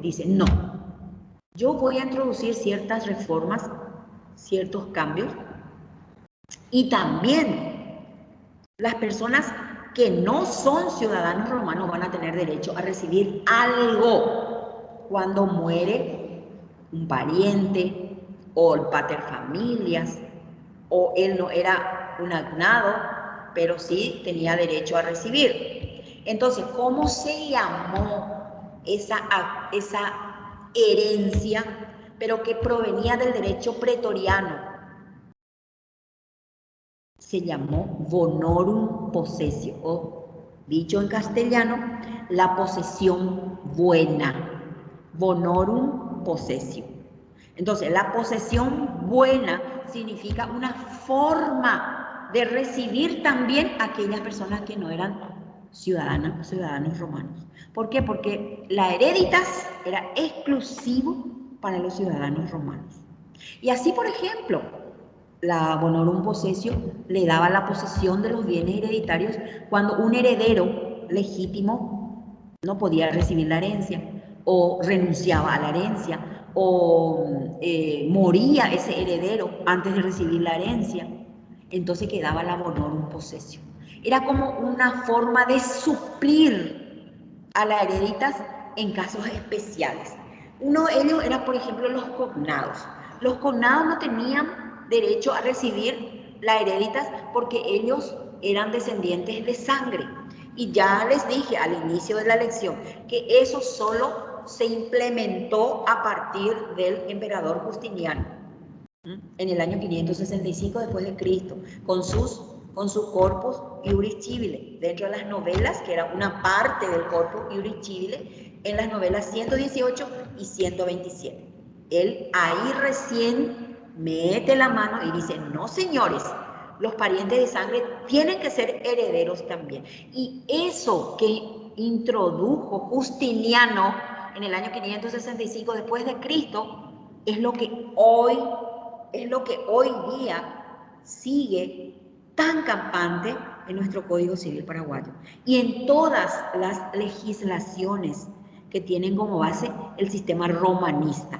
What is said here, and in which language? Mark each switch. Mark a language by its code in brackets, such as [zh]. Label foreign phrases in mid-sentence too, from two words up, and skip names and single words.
[es] Dice: no, yo voy a introducir ciertas reformas, ciertos cambios, y también las personas que no son ciudadanos romanos van a tener derecho a recibir algo cuando muere un pariente o el paterfamilias, o él no era un agnado, pero sí tenía derecho a recibir. Entonces, ¿cómo se llamó esa herencia, pero que provenía del derecho pretoriano? Se llamó [la] bonorum possessio, [es] o dicho en castellano, la posesión buena. [la] Bonorum possessio. [es] Entonces, la posesión buena significa una forma de recibir también a aquellas personas que no eran ciudadanos romanos. ¿Por qué? Porque la hereditas era exclusivo para los ciudadanos romanos. Y así, por ejemplo, la [la] bonorum possessio [es] le daba la posesión de los bienes hereditarios cuando un heredero legítimo no podía recibir la herencia, o renunciaba a la herencia, o moría ese heredero antes de recibir la herencia. Entonces quedaba la [la] bonorum possessio. [es] Era como una forma de suplir a la hereditas en casos especiales. Uno de ellos era, por ejemplo, los cognados. Los cognados no tenían derecho a recibir la hereditas porque ellos eran descendientes de sangre. Y ya les dije al inicio de la lección que eso solo se implementó a partir del emperador Justiniano en el año 565 después de Cristo, con su [la] corpus iuris civile, [es] dentro de las novelas, que era una parte del [la] corpus iuris civile, [es] en las novelas 118 y 127. Él ahí recién mete la mano y dice: no, señores, los parientes de sangre tienen que ser herederos también. Y eso que introdujo Justiniano en el año 565 después de Cristo es lo que hoy día sigue tan campante en nuestro Código Civil paraguayo y en todas las legislaciones que tienen como base el sistema romanista.